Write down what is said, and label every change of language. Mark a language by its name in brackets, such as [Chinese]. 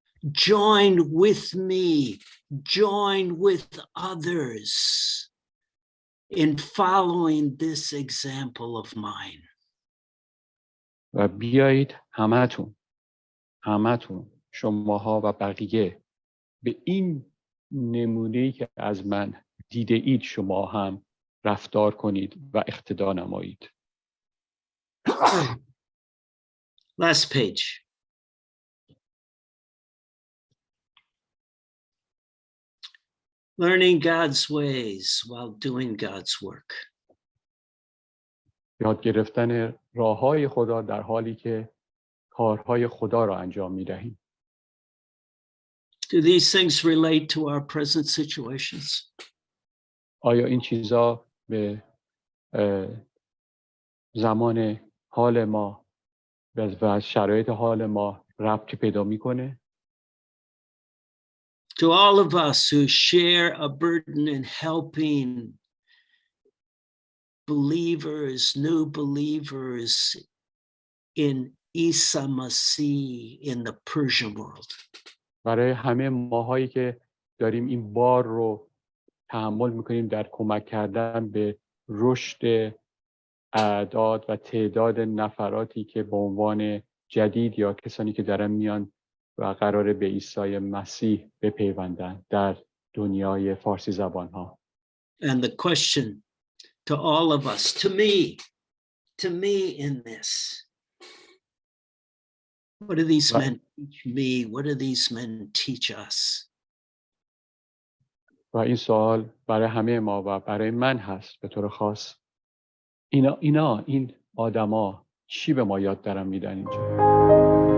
[English] Join with me, join with others in following this example of mine. [Persian] و بیایید همتون شماها و بقیه به این نمونه‌ای که از من دیده اید شما هم رفتار کنید و اقتدا نمایید. [English] Last page. Learning God's ways while doing God's work. [Persian] یاد گرفتن راههای خدا در حالی که کارهای خدا را انجام می‌دهیم. [English] Do these things relate to our present situations? [Persian] آیا این چیزا به زمان حال ما و شرایط حال ما ربطی پیدا میکنه؟ [English] To all of us who share a burden in helping believers, new believers in Isa Masih in the Persian world. [Persian] برای همه ماهایی که داریم این بار رو تحمل میکنیم در کمک کردن به رشد اعداد و تعداد نفراتی که به عنوان جدید یا کسانی که دارن میان و قراره به عیسی مسیح بپیوندن در دنیای فارسی زبان ها. [English] And the question to all of us, to me in this, what do these men teach me? What do these men teach us? [Persian] و این سوال برای همه ما و برای من هست به طور خاص. این آدما چی به ما یاد دارن میدن اینجا؟